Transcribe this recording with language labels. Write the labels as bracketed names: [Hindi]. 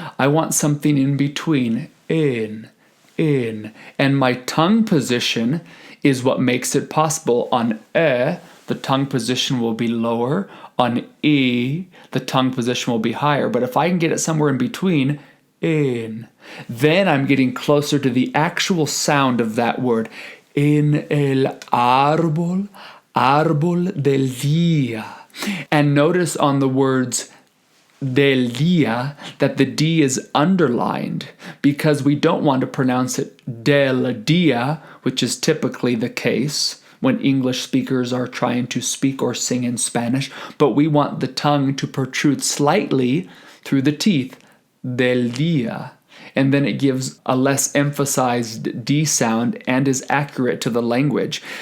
[English] I want something in between, in. And my tongue position is what makes it possible. On the tongue position will be lower. On E, the tongue position will be higher. But if I can get it somewhere in between, in, then I'm getting closer to the actual sound of that word. [Spanish] En el árbol, árbol del día. [English] And notice on the words del día that the D is underlined because we don't want to pronounce it del día, which is typically the case when English speakers are trying to speak or sing in Spanish, but we want the tongue to protrude slightly through the teeth, del día, and then it gives a less emphasized D sound and is accurate to the language.